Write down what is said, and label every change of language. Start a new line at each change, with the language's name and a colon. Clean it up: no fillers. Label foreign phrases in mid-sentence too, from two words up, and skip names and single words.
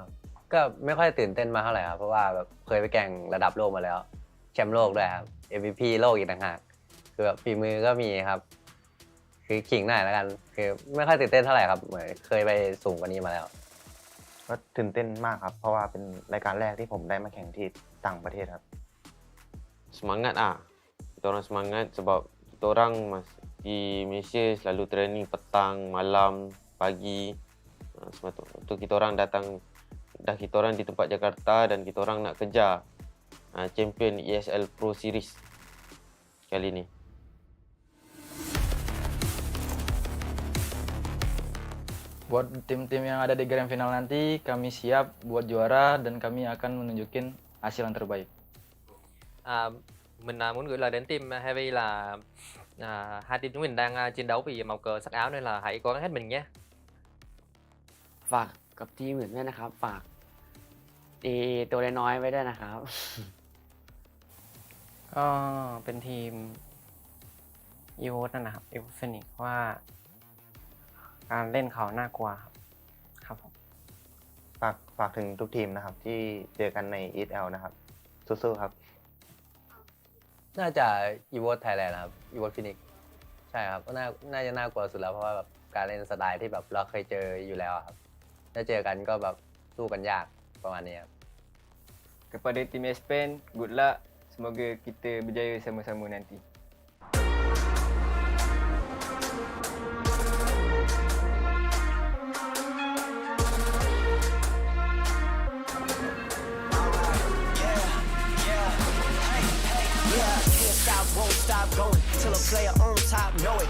Thai: ก็ไม่ค่อยตื่นเต้นมาเท่าไหร่ครับเพราะว่าแบบเคยไปแข่งระดับโลกมาแล้วแชมป์โลกด้วยครับ MVP โลกอีกต่างหากคือแบบฝีมือก็มีครับคือขิงหน่อยแล้วกันคือไม่ค่อยตื่นเต้นเท่าไหร่ครับเหมือนเคยไปสูงกว่านี้มาแล้ว ก็ตื่นเต้นมากครับเพราะว่าเป็นรายการแรกที่ผมได้มาแข่งที่ต่างประเทศครับ
Malay: Semangat kita orang semangat sebab kita orang di Malaysia selalu training petang, malam, pagi. Sebab tu kita orang datang, kita orang di tempat Jakarta dan kita orang nak kejar champion ESL Pro Series kali ni.
Indonesian: Buat tim-tim yang ada di grand final nanti, kami siap buat juara dan kami akan menunjukin hasil yang terbaik.
Vietnamese: Mình muốn gửi lời đến team Heavy là hai team chúng mình đang chiến đấu vì màu cờ sắc áo nên là hãy cố gắng hết mình nhé.
Thai: ฝากกับทีมอื่นด้วยนะครับฝากตีตัวน้อยๆไว้ด้วยนะครับ ก็เป็นทีม EVOS นั่นนะครับ EVOS Phoenix ว่าการเล่นเขาน่ากลัวครับผม ฝากถึงทุกทีมนะครับที่เจอกันใน ESL นะครับสู้ๆครับ น่าจะ EVOS Thailand นะครับ EVOS Phoenix ใช่ครับก็น่าจะน่ากลัวสุดแล้วเพราะว่าแบบการเล่นสไตล์ที่แบบเราเคยเจออยู่แล้วครับถ้าเจอกันก็แบบสู้กันยากประมาณนี้ครับ
Malay: Kepada tim Aspen,
English: good luck.
Malay: Semoga kita berjaya sama-sama nanti.
English: Won't stop going till a player on top know it.